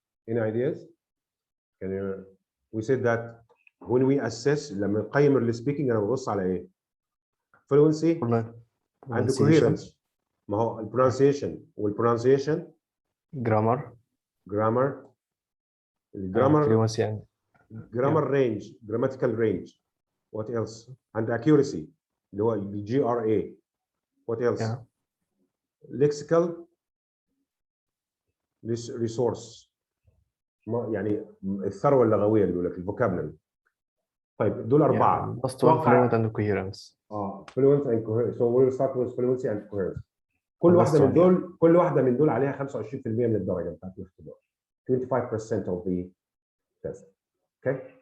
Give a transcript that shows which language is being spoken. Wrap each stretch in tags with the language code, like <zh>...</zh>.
<en>Any ideas? Can you? We said that when we assess,</en> <ar>لما نقيم السبيكينج انا ببص على ايه؟</ar> <en>Fluency and coherence.</en> <ar>ما هو البرونسيشن والبرونسيشن</ar> <en>grammar fluency and grammar range, grammatical range. What else? And accuracy</en> <ar>اللي هو</ar> <en>GRA. What else? Lexical resource.</en> <ar>يعني الثروه اللغويه اللي بيقول لك الفوكابلري. طيب دول اربعه.</ar> <en>Last one fluent and coherence. fluent and coherence. So we'll start with fluency and coherence.</en> <ar>كل واحده من دول عليها 25% من الدرجه بتاعت الاختبار.</ar> <en>25% of the test. Okay.</en>